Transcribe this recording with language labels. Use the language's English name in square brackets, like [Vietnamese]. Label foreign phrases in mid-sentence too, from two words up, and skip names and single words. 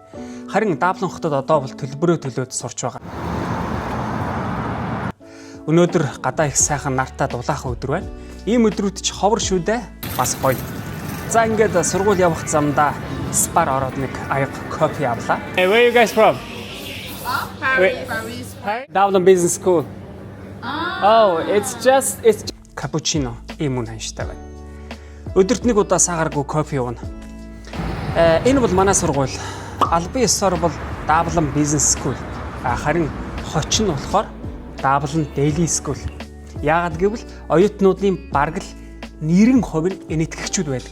[Mongolian] Харин Даблин хотод одоо бол төлбөрөө төлөөд сурч байгаа. Өнөөдөр гадаа их сайхан нартаа дулаахан өдөр байна. Ийм өдрүүд ч ховор шүү дээ. Бас гоё. За ингээд сургууль явах замдаа спар ороод нэг аяг кофе авлаа. [English] Hey, where are you guys from? Paris. Dublin Business School. Oh, it's cappuccino [Mongolian] ийм үн ханштай байна. Өдөрт нэг удаа саагаргүй кофе ууна. Энэ бол манай сургууль. Албан ёсоор бол Dublin Business School. Харин хоч нь болохоор Dublin Daily School. Яагаад гэвэл оюутнуудын бараг л 90% нь энэтхэгчүүд байдаг.